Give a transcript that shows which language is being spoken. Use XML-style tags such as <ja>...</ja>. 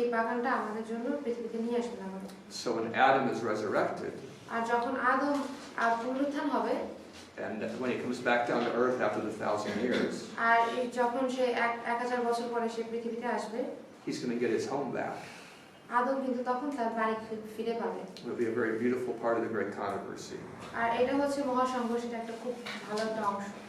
<bn>এই বাগানটা আমাদের জন্য পৃথিবীতে নিয়ে আসবেন আমাদের।</bn> <en>So when Adam is resurrected,</en> <bn>আর যখন আদম পুনরুত্থান হবে,</bn> <en>and when he comes back down to earth after the 1,000 years,</en> <bn>আর যখন সে 1000 বছর পরে সে পৃথিবীতে আসবে,</bn> <en>he's going to get his home back.</en> <bn>আদম কিন্তু তখন তার বাড়ি ফিরে পাবে।</bn> <en>It will be a very beautiful part of the great controversy.</en> <bn>আর এটা হচ্ছে মহাসংঘর্ষের একটা খুব ভালো একটা অংশ।</bn>